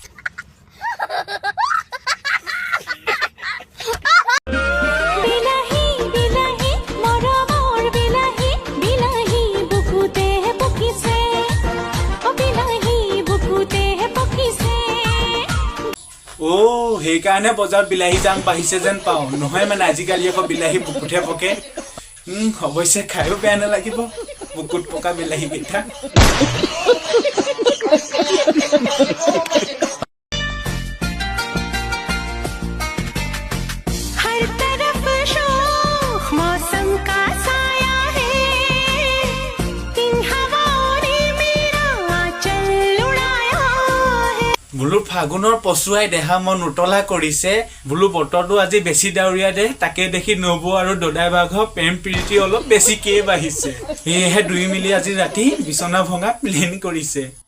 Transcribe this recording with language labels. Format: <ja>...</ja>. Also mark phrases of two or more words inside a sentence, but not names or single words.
<as>বিলাহী বিলাহী মৰমৰ বিলাহী বিলাহী বুকুতে পকিছে অ বিলাহী বুকুতে পকিছে সেইকাৰণে বজাৰত বিলাহী দাম বাঢ়িছে যেন পাওঁ নহয় মানে আজিকালি আকৌ বিলাহী বুকুতহে পকে অৱশ্যে খায়ো বেয়া নালাগিব বুকুত পকা বিলাহী কেইটা</as> <hi>हर तरफ शोख मौसम का साया है इन हवाओं ने मेरा आंचल उड़ाया है</hi> <as>বোলো ফাগুনৰ পচুৱাই দেহা মন উতলা কৰিছে বোলো বতৰটো আজি বেছি ডাৱৰীয়া দে তাকে দেখি নবৌ আৰু দদাই বাঘৰ প্ৰেম প্ৰীতি অলপ বেছিকেই বাঢ়িছে সেয়েহে দুই মিলি আজি ৰাতি বিচনা ভঙা প্লেন কৰিছে</as>